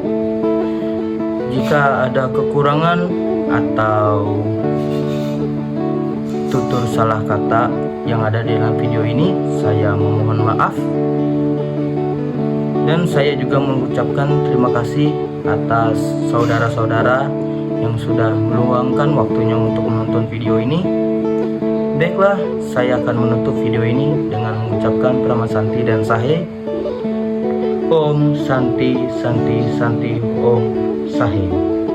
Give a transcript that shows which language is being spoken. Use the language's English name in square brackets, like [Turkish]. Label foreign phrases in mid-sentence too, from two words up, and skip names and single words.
[Indonesian] Jika ada kekurangan atau tutur salah kata yang ada di dalam video ini, saya memohon maaf. Dan saya juga mengucapkan terima kasih atas saudara-saudara yang sudah meluangkan waktunya untuk menonton video ini. Baiklah, saya akan menutup video ini dengan mengucapkan [Sanskrit] Prama Santi [Indonesian] dan Sahe. [Sanskrit] Om Santi Santi Santi Om Sahe.